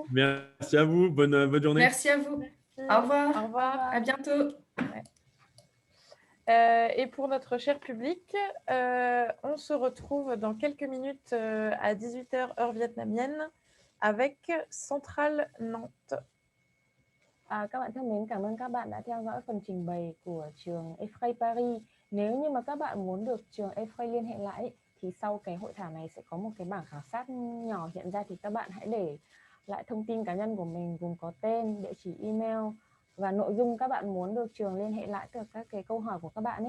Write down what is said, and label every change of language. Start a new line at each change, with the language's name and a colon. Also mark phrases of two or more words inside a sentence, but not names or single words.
French: Merci à vous. Bonne journée. Merci à vous. Au revoir. Au revoir. À bientôt. Et pour notre cher public, on se retrouve dans quelques minutes à 18h heure vietnamienne avec Centrale Nantes.
Vietnamese: Các bạn thân mến, cảm ơn các bạn đã theo dõi phần trình bày của trường EFRAY Paris. Nếu như mà các bạn muốn được trường EFRAY liên hệ lại thì sau cái hội thảo này sẽ có một cái bảng khảo sát nhỏ hiện ra, thì các bạn hãy để lại thông tin cá nhân của mình gồm có tên, địa chỉ email và nội dung các bạn muốn được trường liên hệ lại từ các cái câu hỏi của các bạn ấy.